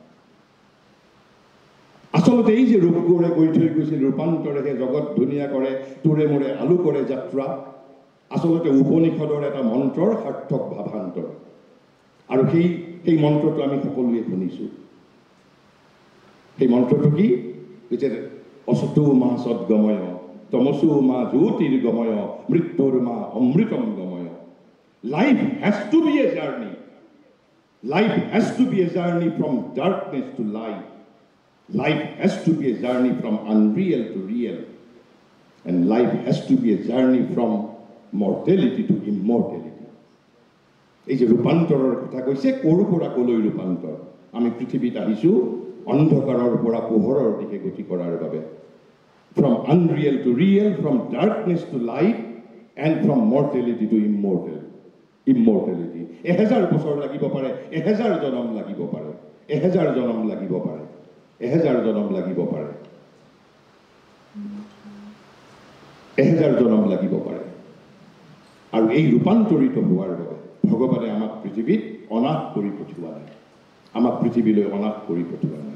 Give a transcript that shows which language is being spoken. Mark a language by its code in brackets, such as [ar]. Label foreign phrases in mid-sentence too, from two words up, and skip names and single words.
[as] আচলতে এই যে ৰূপগৌৰে কৈ থৈ গৈছিল ৰূপান্তৰেহে জগত ধুনীয়া কৰে, তোৰে মোৰে আলু কৰে যাত্ৰা, আচলতে উপনিষদৰ এটা মন্ত্ৰৰ সাৰ্থক ভাৱান্তৰ। আৰু সেই মন্ত্ৰটো আমি সকলোৱে শুনিছোঁ। সেই মন্ত্ৰটো কি? [sa] যে असतो मा सद्गमय, तमसो मा ज्योतिर्गमय, मृत्योः मा अमृतम् गमय। [en] Life has to be a journey. Life has to be a journey from darkness to light. Life has to be a journey from unreal to real. And life has to be a journey from mortality to immortality. [as] এই যে ৰূপান্তৰৰ কথা কৈছে, ক'ৰ পৰা ক'লৈ ৰূপান্তৰ? আমি পৃথিৱীত আহিছোঁ অন্ধকাৰৰ পৰা পোহৰৰ দিশে গতি কৰাৰ বাবে। [en] From unreal to real, from darkness to light, and from mortality to immortality. [as] 1000 বছৰ লাগিব পাৰে, 1000 জনম লাগিব পাৰে, 1000 জনম লাগিব পাৰে, 1000 জনম লাগিব পাৰে, 1000 জনম লাগিব পাৰে। আৰু এই ৰূপান্তৰিত হোৱাৰ বাবে ভগৱানে আমাক পৃথিৱীত অনাথ কৰি পঠিওৱা নাই, আমাক পৃথিৱীলৈ অনাথ কৰি পঠিওৱা নাই।